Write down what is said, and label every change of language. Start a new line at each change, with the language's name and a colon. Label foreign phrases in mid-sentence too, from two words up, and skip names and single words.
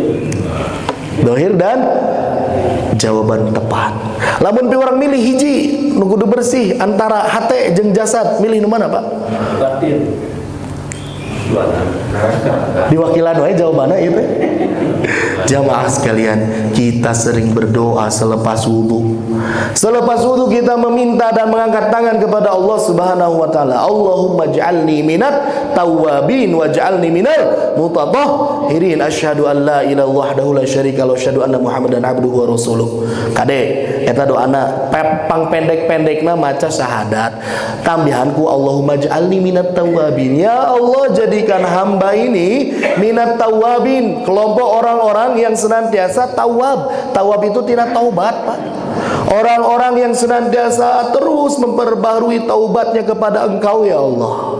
Indonesian: Zahir dan jawaban tepat.
Sundanese: Lamun pi orang milih hiji nu kudu bersih antara hate jeung jasad, milih nu mana Pak? Batin. Diwakilan wae jawabannya ieu teh.
Indonesian: Jamaah sekalian, kita sering berdoa selepas wudu. Selepas wudu kita meminta dan mengangkat tangan kepada
Arabic: الله سبحانه وتعالى. اللهم اجعلني من التوابين واجعلني من المتطهرين. أشهد أن لا إله وحده لا شريك له وأشهد أن محمدا عبده ورسوله.
Sundanese: Kade eta doana pang pendek-pendekna maca syahadat. Tambihanku
Arabic: اللهم اجعلني من التوابين. يا الله,
Indonesian: jadikan hamba ini
Arabic: من التوابين,
Indonesian: kelompok orang-orang yang senantiasa tawab. Tawab itu tidak taubat, Pak. Orang-orang yang senantiasa terus memperbarui taubatnya kepada Engkau
Arabic: يا الله.